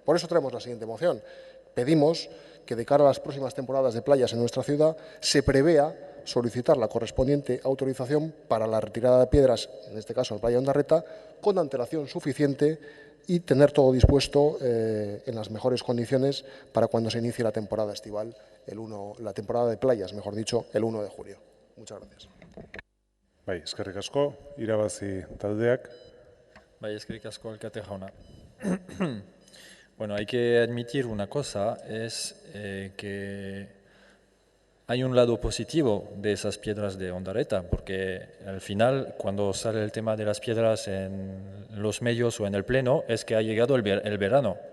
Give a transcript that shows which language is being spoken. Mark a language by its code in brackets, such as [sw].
[es] Por eso traemos la siguiente moción. Pedimos que de cara a las próximas temporadas de playas en nuestra ciudad se prevea solicitar la correspondiente autorización para la retirada de piedras, en este caso en la playa de Ondarreta, con antelación suficiente y tener todo dispuesto en las mejores condiciones para cuando se inicie la temporada estival, la temporada de playas, mejor dicho, el 1 de julio. Muchas gracias. [eu] Bai, eskerrik asko, irabazi taldeak. Bai, eskerrik asko alkate jauna. [es] Bueno, hay que admitir una cosa, es que hay un lado positivo de esas piedras de Ondarreta, porque al final, cuando sale el tema de las piedras en los medios o en el pleno, es que ha llegado el verano.